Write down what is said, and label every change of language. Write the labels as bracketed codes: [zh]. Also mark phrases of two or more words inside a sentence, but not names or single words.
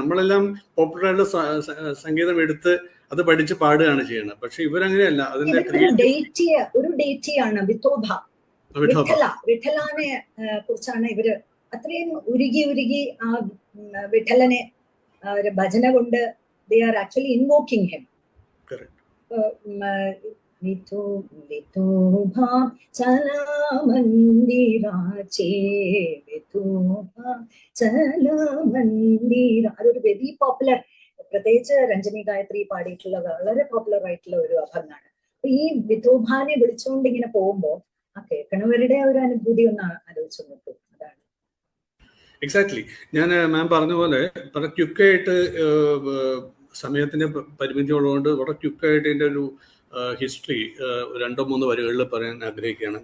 [ml] നമ്മളെല്ലാം പോപ്പുലറായിട്ടുള്ള സംഗീതം എടുത്ത് അത് പഠിച്ച് പാടുകയാണ് ചെയ്യുന്നത്. പക്ഷെ ഇവരങ്ങനെയല്ല. അതിന്റെ ഒരു ഡേറ്റിയാണ് വിത്തോഭ, വിഠലാനെ കുറിച്ചാണ് ഇവര് അത്രയും ഉരുകി ആ വിഠലനെ ഭജന കൊണ്ട് [en] they are actually invoking him. [mr] विठोबा चला मंदिराचे, विठोबा चला मंदिര. [ml] അതൊരു [en] very popular, [ml] പ്രത്യേകിച്ച് രഞ്ജനി ഗായത്രി പാടിയിട്ടുള്ള വളരെ പോപ്പുലർ ആയിട്ടുള്ള ഒരു അഭംഗാണ്. അപ്പൊ ഈ വിധോബാനെ വിളിച്ചുകൊണ്ട് ഇങ്ങനെ പോകുമ്പോ ആ കേൾക്കണവരുടെ ഒരു അനുഭൂതി ഒന്ന് ആലോചിച്ച് നോക്കൂ. അതാണ് എക്സാക്ട്ലി. ഞാൻ മാം പറഞ്ഞ പോലെ വളരെ ക്വിക്കായിട്ട്, സമയത്തിന്റെ പരിമിതി ഉള്ളതുകൊണ്ട് വളരെ ക്വിക്കായിട്ട് ഇതിൻ്റെ ഒരു ഹിസ്റ്ററി 2-3 വരികളിൽ പറയാൻ ആഗ്രഹിക്കുകയാണ്.